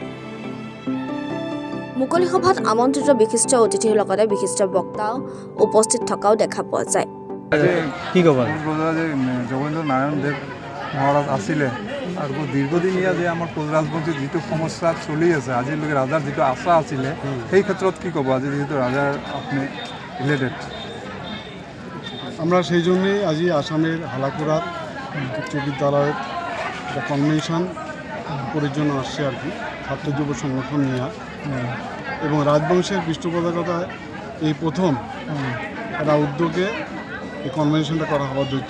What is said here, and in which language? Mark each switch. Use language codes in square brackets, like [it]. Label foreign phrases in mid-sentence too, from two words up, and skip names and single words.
[as] মুকলি সভাত আমন্ত্ৰিত বিশিষ্ট অতিথিৰ লগতে বিশিষ্ট বক্তাও উপস্থিত থকাও দেখা পোৱা যায়। কি ক'বা? জগেন্দ্ৰ নাৰায়ণ দেৱ মহাৰাজ আছিলে আৰু দীৰ্ঘদিনীয়া যে আমাৰ কোচ ৰাজবংশীৰ যিটো সমস্যা চলি আছে আজিলৈকে ৰাজাৰ যিটো আশা আছিলে সেই ক্ষেত্ৰত কি ক'ব আজি যিহেতু [bn] রাজার আপনি রিলেটেড? আমরা সেই জন্যই আজি আসামের হালাকুড়ার উচ্চ বিদ্যালয়ের একটা কনভেনশন করার জন্য আসছে আর কি, ছাত্র যুব সংগঠন নিয়ে। এবং রাজবংশের পৃষ্ঠপোষকতায় এই প্রথম একটা উদ্যোগে এই কনভেনশনটা করা হওয়া হচ্ছে।